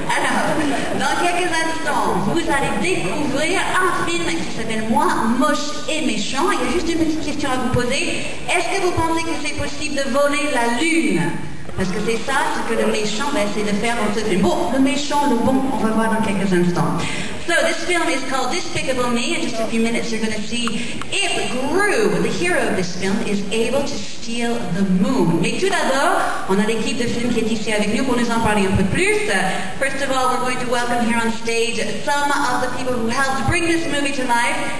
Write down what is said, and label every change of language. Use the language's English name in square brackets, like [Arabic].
[French] Alors, dans quelques instants, vous allez découvrir un film qui s'appelle Moi, moche et méchant. Il y a juste une petite question à vous poser. Est-ce que vous pensez que c'est possible de voler la lune? Parce que c'est ça ce que le méchant va essayer de faire dans ce film. Bon, le méchant, le bon, on va voir dans quelques instants. [English] So this film is called Despicable Me. In just a few minutes you're going to see if Gru, the hero of this film, is able to steal the moon. [French] Mais tout d'abord, on a l'équipe de film qui est ici avec nous pour nous en parler un peu plus. [English] First of all, we're going to welcome here on stage some of the people who helped bring this movie to life.